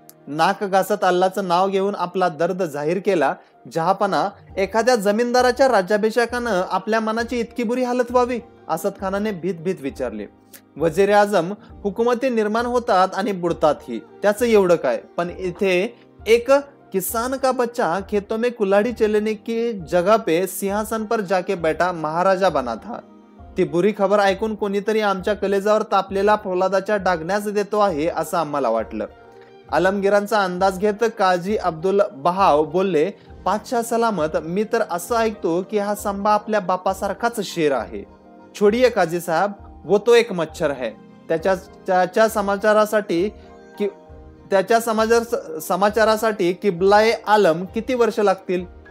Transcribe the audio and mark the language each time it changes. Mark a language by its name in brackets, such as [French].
[Marathi] नाक घासत अल्लाचं नाव घेऊन आपला दर्द जाहीर केला. जहापना, एखाद्या जमीनदाराच्या राज्याभिषेकानं आपल्या मनाची इतकी बुरी हालत व्हावी? असद खानाने भीत विचारले. वजीर आजम हुकुमती निर्माण होतात आणि बुडतातही, त्याचं एवढं काय? पण इथे [Hindi] एक किसान का बच्चा खेतों में कुल्हाड़ी चलने की जगह पे सिंहासन पर जाके बैठा महाराजा बना था. [Marathi] ती बुरी खबर ऐकून कोणीतरी आमच्या कलेजावर तापलेला फौलादाच्या डागण्यास देतो आहे असं आम्हाला वाटलं. आलमगीरांचा अंदाज घेत काजी अब्दुल बहाव बोलले, पातशाह सलामत, मी तर असं ऐकतो की हा संभा आपल्या बापासारखाच शेर आहे. [Hindi] छोडिये काजी साहेब, वो तो एक मच्छर है. [Marathi] त्याच्या समाचारासाठी किबलाए आलम किती वर्ष लागतील?